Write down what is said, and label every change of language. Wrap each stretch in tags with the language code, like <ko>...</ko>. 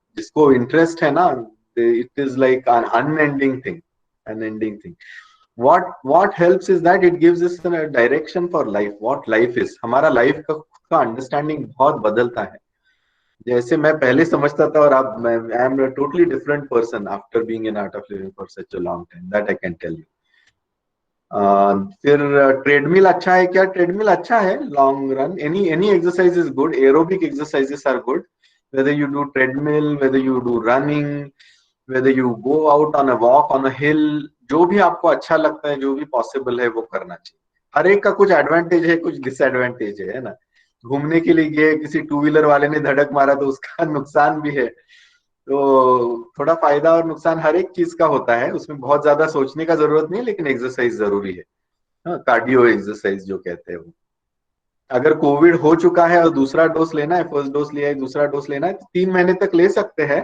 <hi>जिसको इंटरेस्ट है ना,</hi> <en>It is like an unending thing. What helps is that it gives us a direction for life, what life is.</en> <hi>हमारा life का understanding बहुत बदलता है. जैसे मैं पहले समझता था, और अब</hi> <en>I am a totally different person after being in Art of Living for such a long time, that I can tell you.</en> <hi>फिर ट्रेडमिल अच्छा है क्या? ट्रेडमिल अच्छा है</hi> <en>Long run. Any exercise is good. Aerobic exercises are good, whether you do treadmill, whether you do running, whether you go out on a walk on a hill,</en> <hi>जो भी आपको अच्छा लगता है, जो भी पॉसिबल है, वो करना चाहिए. हर एक का कुछ एडवांटेज है, कुछ डिसएडवांटेज है ना. घूमने के लिए गए, किसी टू व्हीलर वाले ने धड़क मारा तो उसका नुकसान भी है. तो थोड़ा फायदा और नुकसान हर एक चीज का होता है, उसमें बहुत ज्यादा सोचने का जरूरत नहीं है, लेकिन एक्सरसाइज जरूरी है. कार्डियो एक्सरसाइज जो कहते हैं वो. अगर कोविड हो चुका है और दूसरा डोज लेना है, फर्स्ट डोज लिया है, दूसरा डोज लेना है, तो 3 महीने तक ले सकते हैं.</hi>